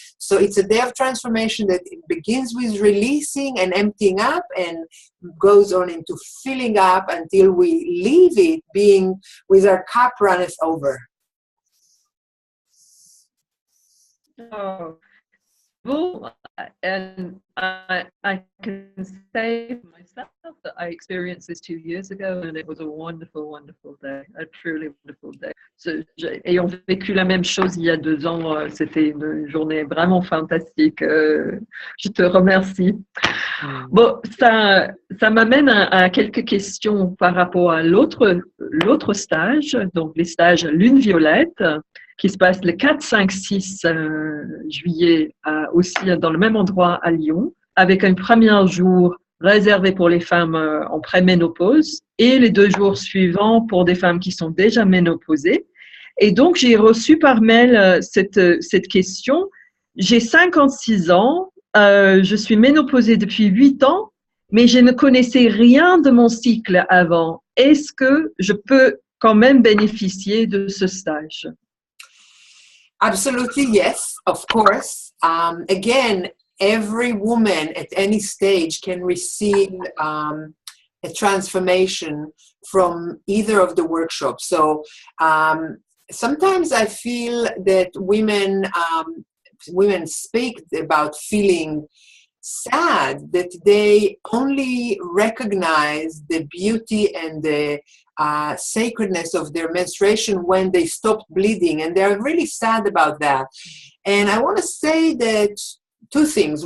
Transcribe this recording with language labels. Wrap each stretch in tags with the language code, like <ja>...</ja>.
<en>So it's a day of transformation that begins with releasing and emptying up and goes on into filling up until we leave it being with our cup runneth over. Oh. Well, and I can say for myself that I experienced this 2 years ago, and it was a wonderful, wonderful day, a truly wonderful day.</en> <fr>Ayant vécu la même chose il y a 2 ans, c'était une journée vraiment fantastique. Je te remercie. Bon, ça m'amène à quelques questions par rapport à l'autre stage, donc les stages Lune Violette, qui se passe le 4, 5, 6 juillet aussi dans le même endroit à Lyon, avec un premier jour réservé pour les femmes en préménopause et les 2 jours suivants pour des femmes qui sont déjà ménopausées. Et donc, j'ai reçu par mail cette question. J'ai 56 ans, je suis ménopausée depuis 8 ans, mais je ne connaissais rien de mon cycle avant. Est-ce que je peux quand même bénéficier de ce stage?</fr> <en>Absolutely, yes, of course. Again, every woman at any stage can receive a transformation from either of the workshops. So sometimes I feel that women speak about feeling sad, that they only recognize the beauty and the sacredness of their menstruation when they stopped bleeding, and they're really sad about that. And I want to say that two things.</en>